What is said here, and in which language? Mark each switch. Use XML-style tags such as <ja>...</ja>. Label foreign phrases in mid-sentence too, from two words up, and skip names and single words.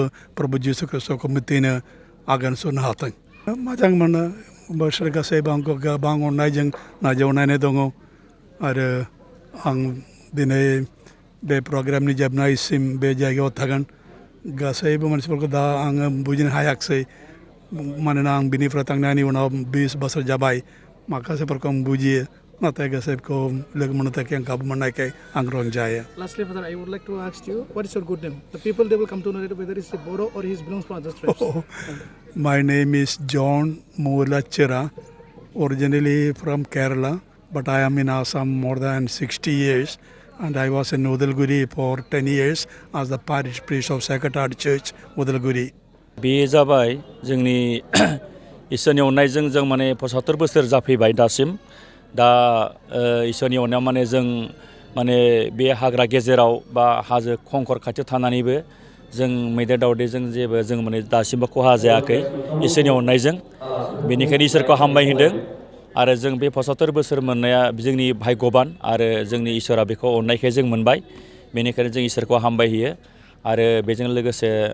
<brx>प्रभु जिसु ख्रिस्ट'खौ मिथिनो आगान सुरनो हाथों मोजां मोनो बिसोर गासैबो आंखौ गोबां अननायजों नाजावनानै दङ आरो आं दिनै बे प्रग्रामनि जोबनायसिम बे जायगायाव थागोन गासैबो मानसिफोरखौ दा आङो बुजिनो हायाखिसै मानोना आं बिनिफ्राय थांनायनि उनाव 20 बोसोर जाबाय माखासेफोरखौ आं बुजियो नाथाय गासैखौ लोगो मोननो थाखाय आं खाबु मोननायखाय आं रंजायो</brx> <en>Lastly, Father, I would like to ask you, what is your good name? The people, they will come to know whether it's a Bodo or he belongs to other tribes. My name is John Mulachira, originally from Kerala, but I am in Assam more than 60 years, and I was in Udalguri for 10 years as the parish priest of Sacred Heart Church, Udalguri.</en> <brx>बे जाबाय जोंनि इसोरनि अननायजों जों माने 75 बोसोर जाफैबाय दासिम दा इसोरनि अननायाव माने जों माने बे हाग्रा गेजेराव बा हाजो खंखर खाथियाव थानानैबो जों मैदेर दावदेरजों जेबो जों माने दासिमबो खहा जायाखै इसोरनि अननायजों बेनिखायनो इसोरखौ हामबाय होदों आरो जों बे 75 बोसोर मोननाया जोंनि भाग्यबान आरो जोंनि इसोरा बेखौ अननायखाय जों मोनबाय बेनिखायनो जों इसोरखौ हामबाय होयो आरो बेजों लोगोसे</brx>